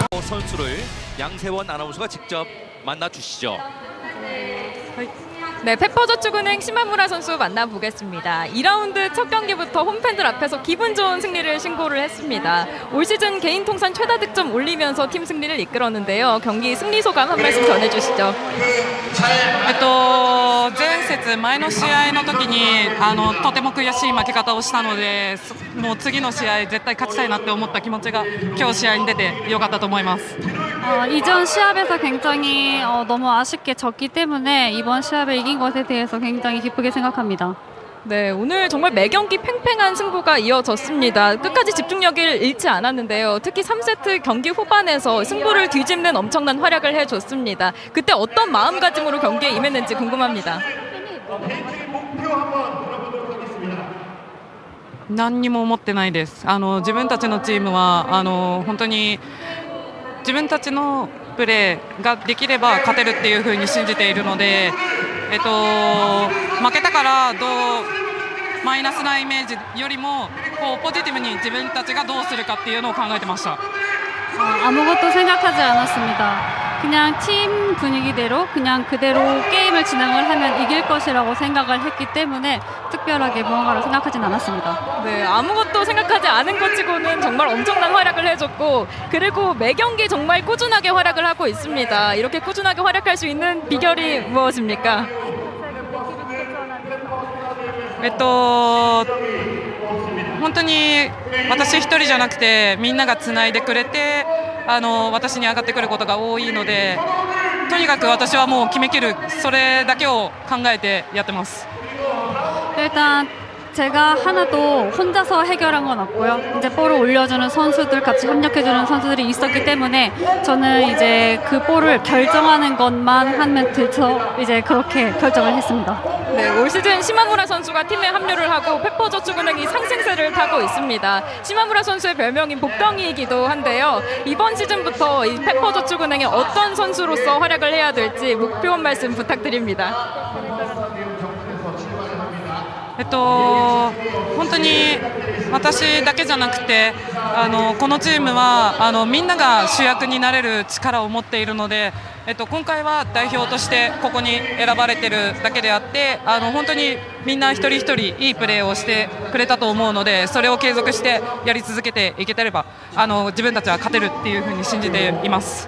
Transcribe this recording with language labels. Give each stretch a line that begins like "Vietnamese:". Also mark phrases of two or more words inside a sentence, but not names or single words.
Korean: 선수를 양세원 아나운서가 직접 만나주시죠. 네, 페퍼저축은행 시마무라 선수 만나보겠습니다. 2라운드 첫 경기부터 홈팬들 앞에서 기분 좋은 승리를 신고를 했습니다. 올 시즌 개인 통산 최다 득점 올리면서 팀 승리를 이끌었는데요. 경기 승리 소감 한 말씀 전해주시죠.
Japanese: 前節前の試合の時にとても悔しい負け方をしたので、もう次の試合絶対勝ちたいなって思った気持ちが今日試合に出てよかったと思います。
Korean: 이전 시합에서 굉장히 너무 아쉽게 졌기 때문에 이번 시합에 이긴 것에 대해서 굉장히 기쁘게 생각합니다. 네, 오늘 정말 매 경기 팽팽한 승부가 이어졌습니다. 끝까지 집중력을 잃지 않았는데요. 특히 3세트 경기 후반에서 승부를 뒤집는 엄청난 활약을 해줬습니다. 그때 어떤 마음가짐으로 경기에 임했는지 궁금합니다.
Japanese: 何にも思ってないです。自分たちのチームは本当に自分たちのプレーができれば勝てるっていう風に信じているので、負けたからマイナスなイメージよりもポジティブに自分たちがどうするかっていうのを考えてました。
Korean: 아무것도 생각하지 않았습니다. 그냥 팀 분위기대로 그냥 그대로 게임을 진행을 하면 이길 것이라고 생각을 했기 때문에 특별하게 무언가를 생각하진 않았습니다. 네, 아무것도 생각하지 않은 것 치고는 정말 엄청난 활약을 해줬고, 그리고 매 경기 정말 꾸준하게 활약을 하고 있습니다. 이렇게 꾸준하게 활약할 수 있는 비결이 무엇입니까?
Japanese: 本当に私一人じゃなくてみんながつないでくれて私に上がってくることが多いので、とにかく私はもう決めきる、それだけを考えてやってます。
Korean: 일단 제가 하나도 혼자서 해결한 건 없고요. 이제 볼을 올려주는 선수들, 같이 협력해주는 선수들이 있었기 때문에 저는 이제 그 볼을 결정하는 것만 하면 돼서 이제 그렇게 결정을 했습니다. 네, 올 시즌 시마무라 선수가 팀에 합류를 하고 페퍼저축은행이 상승세를 타고 있습니다. 시마무라 선수의 별명이 복덩이이기도 한데요. 이번 시즌부터 이 페퍼저축은행의 어떤 선수로서 활약을 해야 될지 목표 한 말씀 부탁드립니다.
Japanese: 本当に私だけじゃなくてこのチームはみんなが主役になれる力を持っているので、今回は代表としてここに選ばれているだけであって本当にみんな一人一人いいプレーをしてくれたと思うので、それを継続してやり続けていけてれば自分たちは勝てるっていうふうに信じています。